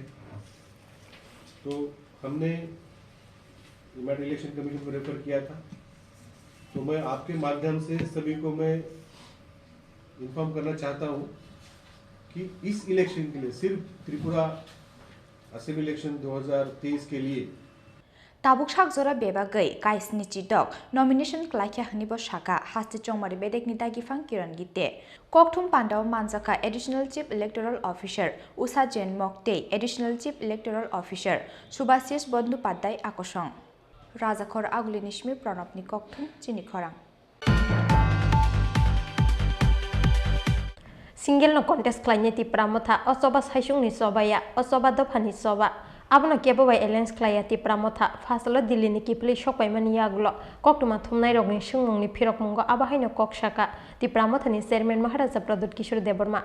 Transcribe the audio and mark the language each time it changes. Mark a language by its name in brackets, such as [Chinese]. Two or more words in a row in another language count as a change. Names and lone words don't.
[Hindi] तो हमने [English] United Election Commission [Hindi] को रेफर किया था। तो मैं आपके माध्यम से सभी को मैं इन्फॉर्म करना चाहता हूं कि इस इलेक्शन के लिए, सिर्फ त्रिपुरा [English] assembly election [Hindi] 2023 के लिए [Kok Borok] ताबुक सागजरा बेबागै काइसनि चिदक नॉमिनेशन क्लाइख्या हनिबो शाखा हास्ति चौमारी बेदेकनि दागिफां किरण गिते कोकथुम पांडाव मानजाका [English] additional chief electoral officer [Kok Borok] उषा जैन मक्टे [English] additional chief electoral officer [Kok Borok] सुभाषिष बंदोपाध्याय आकर्षण राजाखर आगुली निश्मी प्रणबनि कोकथुम चिनि खरां सिंगल नो कॉन्टेस्ट क्लाइने तिप्रा मथा असोबा साइसुंगनि सबाया असोबा दफानि सभा आबनो केबोबाय एलायंस क्लाइया तिप्रा मथा फासलो दिल्लीनि किपलि सकपायमानि यागुलो कोकटुमा थुमनाय रगनि सुंगमुंनि फिरक मुंगो आबाहायनो कोकसाका तिप्रा मथानि चेयरमैन महाराजा प्रदुत किशोर देबबर्मा